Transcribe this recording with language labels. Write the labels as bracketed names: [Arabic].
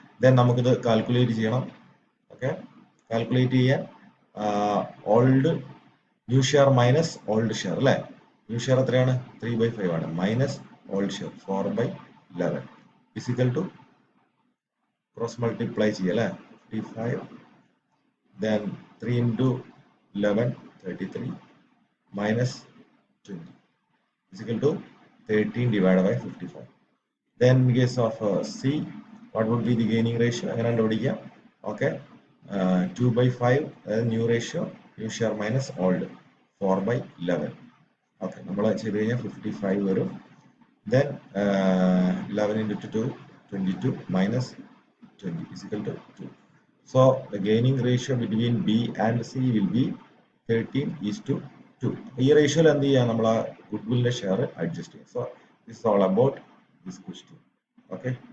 [Malayalam] Then നമുക്കിത് calculate ചെയ്യണം. Okay, calculate ചെയ്യാൻ old new share minus old share അല്ലെ. ന്യൂ ഷെയർ എത്രയാണ്, 3/5 ആണ്, minus old share 4/11 physical to cross multiply ചെയ്യുക അല്ലെ, 55. [English] Then 3 into 11, 33 minus 20 is equal to 13 divided by 55. Then in case of C, what would be the gaining ratio? Okay, 2/5 new ratio, new share minus old, 4/11. Okay, 55 varum. Then 11 into 2, 22 minus 20 is equal to 2. So the gaining ratio between B and C will be 13:2. [Malayalam] ഈ റേഷ്യോയിൽ എന്ത് ചെയ്യാം, നമ്മൾ ആ ഗുഡ്വില്ലിന്റെ share adjust ചെയ്യാം. [English] So this is all about this question. Okay.